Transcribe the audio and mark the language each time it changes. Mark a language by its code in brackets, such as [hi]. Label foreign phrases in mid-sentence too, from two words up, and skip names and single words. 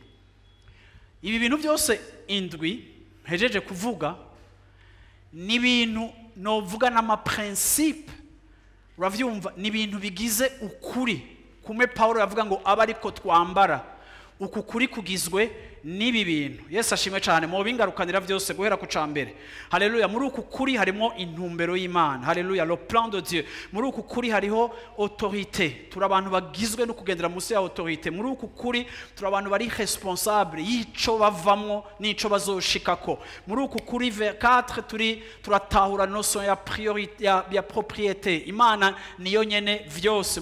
[rn] Ibi bintu byose indwi hejeje kuvuga ni ibintu novuga n'amaprincipe, uravyumva, ni ibintu bigize ukuri. Kumwe Paulo yavuga ngo aba ariko twambara uku kuri kugizwe n'ibi bintu. Yesu ashimwe cyane, mu bingarukanira byose guhera ku cambere. Haleluya. Muri uku kuri harimo intumbero y'Imana. Haleluya, [fr] le plan de Dieu. [rn] Muri uku kuri hariho autorité, turi abantu bagizwe no kugendera munsi ya autorité. Muri uku kuri turi abantu bari responsable y'ico bavamwo n'ico bazoshikako. Muri uku kuri vers 4 turatahura notion ya priorité ya propriété. Imana niyo nyene vyose.